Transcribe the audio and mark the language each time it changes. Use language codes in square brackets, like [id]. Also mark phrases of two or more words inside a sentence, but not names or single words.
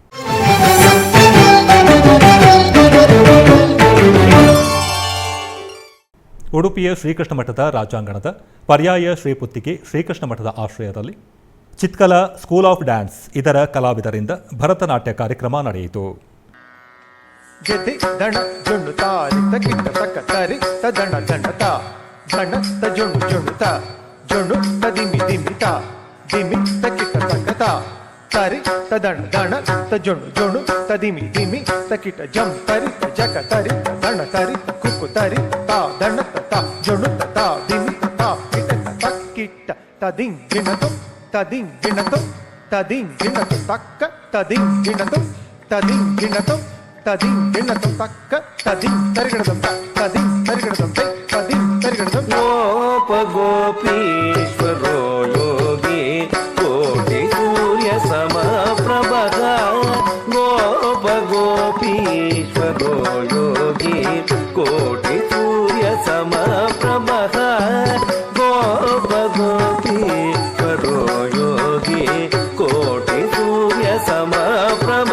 [kn] ಉಡುಪಿಯ ಶ್ರೀಕೃಷ್ಣ ಮಠದ ರಾಜಾಂಗಣದ ಪರ್ಯಾಯ ಶ್ರೀಪುತ್ತಿಗೆ ಶ್ರೀಕೃಷ್ಣ ಮಠದ ಆಶ್ರಯದಲ್ಲಿ ಚಿತ್ಕಲ ಸ್ಕೂಲ್ ಆಫ್ ಡ್ಯಾನ್ಸ್ ಇದರ ಕಲಾವಿದರಿಂದ ಭರತನಾಟ್ಯ ಕಾರ್ಯಕ್ರಮ ನಡೆಯಿತು. ಗೆದೆ ದಣ ಜೊಣ್ಣು ತಾರಿತ ಕಿಟ್ಟ ತಕ್ಕ ತರಿ ತದಣ ದಂಡತ ದಣ ತ ಜೊಣ್ಣು ಜೊಣ್ಣುತ ಜೊಣ್ಣು ತ ದಿಮಿ ದಿಮಿತ ದಿಮಿ ತ ಕಿಟ್ಟ ತಕ್ಕತ ತರಿ ತದಣ ದಣ ತ ಜೊಣ್ಣು ಜೊಣ್ಣು ತ ದಿಮಿ ದಿಮಿ ತ ಕಿಟ್ಟ ಜಂ ತರಿ ತ ಜಕ ತರಿ ತ ದಣ ತರಿ ತ ಕುಕ್ಕು ತರಿ ತ ದಣ ತ ಜೊಣ್ಣು ತ ದಿಮಿ ತ ಕಿಟ್ಟ ತ ಕಿಟ್ಟ ತದಿಂ ಗಿಣತು ತದಿಂ ಗಿಣತು ತದಿಂ ಗಿಣತು ತಕ್ಕ ತದಿಂ ಗಿಣತು ತದಿಂ ಗಿಣತು ತದಿಂ ಗಿಣತು ತಕ್ಕ ತದಿಂ ತರಿಗಿಡದಂ ತದಿಂ ತರಿಗಿಡದಂ ತದಿಂ ತರಿಗಿಡದಂ. [sa] ಗೋಪ ಗೋಪೀಶ್ವರೋ ಯೋಗಿ ಕೋಟಿ ಸೂರ್ಯ ಸಮಪ್ರಭ. ಗೋಪ ಗೋಪೀಶ್ವರೋ ಯೋಗಿ ಕೋಟಿ ಸೂರ್ಯ ಸಮಪ್ರಭ. ಗೋಪ ಗೋಪೀಶ್ವರೋ ಯೋಗಿ ಕೋಟಿ ಸೂರ್ಯ ಸಮಪ್ರಭ.